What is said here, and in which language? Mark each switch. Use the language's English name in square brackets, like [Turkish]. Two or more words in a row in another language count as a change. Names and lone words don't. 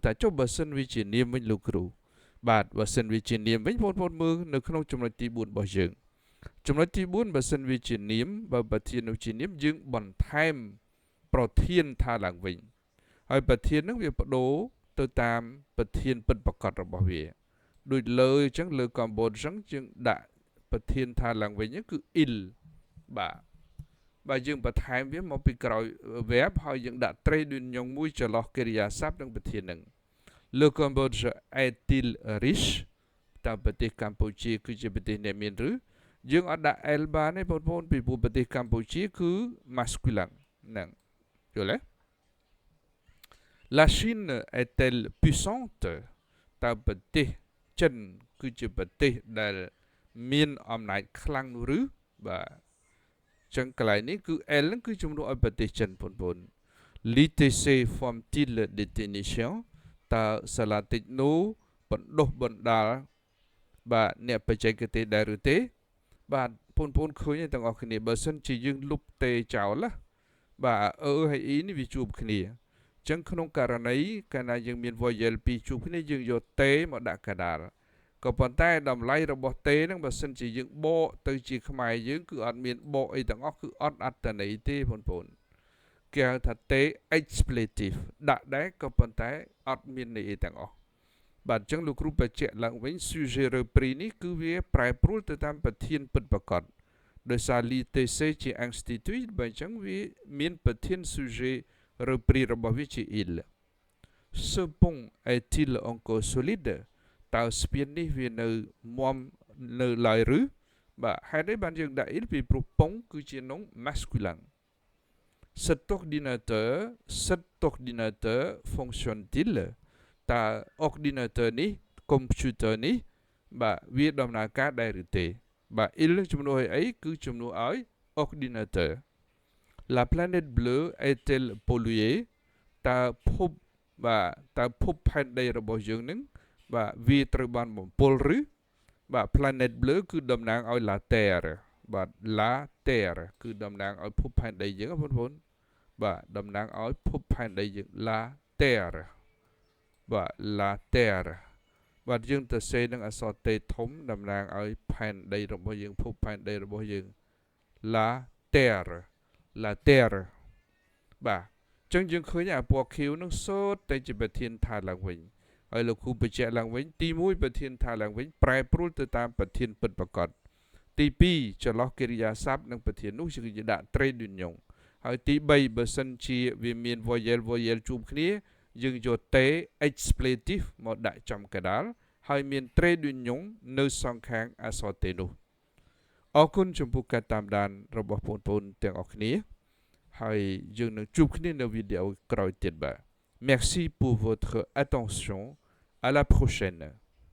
[Khmer] ថាចុះបើសិនវាជានាមវិញលោកគ្រូបាទបើសិនវាជានាមវិញបងប្អូនមើលនៅក្នុងចំណុចទី4របស់យើងចំណុចទី4បើសិនវាជានាមបើប្រធាននោះជានាមយើងបន្ថែមប្រធានថាឡើងវិញហើយប្រធាននឹងវាបដូរទៅតាមប្រធានពិតប្រាកដរបស់វាដូចលើអញ្ចឹងលើកំបូតអញ្ចឹងយើងដាក់ប្រធានថាឡើងវិញគឺ il បាទយើងបន្ថែមវាមកពីក្រោយ verb ហើយយើងដាក់ [French] trait d'union [Khmer] មួយចន្លោះកិរិយាសព្ទនិងប្រធាននឹង [French] Le Cambodge est-il riche [Khmer] តើប្រទេសកម្ពុជាគឺជាប្រទេសអ្នកមានឬយើងអត់ដាក់ L បានទេបងប្អូនពីព្រោះប្រទេសកម្ពុជាគឺ masculin ហ្នឹងយល់ទេ [French] La Chine est-elle puissante [Khmer] តើប្រទេសចិនគឺជាប្រទេសដែលមានអំណាចខ្លាំងនោះឬបាទចឹងកន្លែងនេះគឺ L ហ្នឹងគឺជំនួសឲ្យប្រទេសចិនបងប្អូន [French] L'ITC forme-t-il détention [Khmer] តើសាលាតិចនោះបណ្ដុះបណ្ដាលបាទអ្នកបច្ចេកទេសដែរឬទេបាទបងប្អូនឃើញទាំងអស់គ្នាបើសិនជាយើងលុបទេចោលណាបាទហើយ E នេះវាជួបគ្នាចឹងក្នុងករណីកាលណាយើងមាន voyel 2ជួបគ្នាយើងយកទេមកដាក់កណ្ដាលក៏ប៉ុន្តែតម្លៃរបស់ទេហ្នឹងបើសិនជាយើងបកទៅជាខ្មែរយើងគឺអត់មានបកអីទាំងអស់គឺអត់អត្តន័យទេ បងប្អូនគេហៅថាទេ expletive ដាក់ដែរក៏ប៉ុន្តែអត់មានន័យអីទាំងអស់បាទអញ្ចឹងលោកគ្រូបញ្ជាក់ឡើងវិញ [French] sujet repris [Khmer] នេះគឺវាប្រែប្រួលទៅតាមប្រធានពិតប្រាកដ ដោយសារ l'ITC ជា institut បើអញ្ចឹងវាមានប្រធាន [French] sujet repris [Khmer] របស់វាជា [French] il ce pont est-il encore solide [Khmer] តើស្ពាននេះវានៅមាំ នៅឡើយឬបាទហេតុអីបានយើងដាក់ il ពីព្រោះ pont គឺជា [French] nom masculin cet ordinateur fonctionne-t-il [Khmer] តើ ordinateur នេះ computer នេះបាទវាដំណើរការដែរឬទេបាទ il ជំនួសឲ្យអីគឺជំនួសឲ្យ [French] ordinateur La planète bleue est-elle polluée [Khmer] តើភពបាទតើភពផែនដីរបស់យើងនឹងបាទវាត្រូវបានបំពុលឬបាទ [French] planète bleue [Khmer] គឺតំណាងឲ្យ [French] la terre [Khmer] បាទ [French] la terre [Khmer] គឺតំណាងឲ្យភពផែនដីយើងបងប្អូនបាទតំណាងឲ្យភពផែនដីយើង [French] la terre [Khmer] បាទ [French] la terre [Khmer] បាទយើងទៅសេនឹងអក្សរតេធំតំណាងឲ្យផែនដីរបស់យើងភពផែនដីរបស់យើង [French] la terre la terre [Khmer] បាទអញ្ចឹងយើងឃើញអាពណ៌ខៀវនឹង សូត្រតែជាប្រធានថាឡើងវិញហើយលោកគ្រូបញ្ជាក់ឡើងវិញទី1ប្រធានថាឡើងវិញប្រែប្រួលទៅតាមប្រ ធានពិតប្រាកដទី2ចន្លោះកិរិយាសព្ទនិងប្រធាននោះគឺដាក់ [French] trait d'union [Khmer] ហើយទី3បើសិនជាវាមាន voyelle ជួបគ្នាយើងយក [French] t expletive [Khmer] មកដាក់ចំកណ្ដាលហើយមាន [French] trait d'union [Khmer] នៅសងខាងអក្សរ t នោះអរគុណចំពោះការតាមដានរបស់បងប្អូនទាំងអស់គ្នាហើយយើងនឹងជួបគ្នានៅវីដេអូក្រោយទៀតបាទ [French] Merci pour votre attention à la prochaine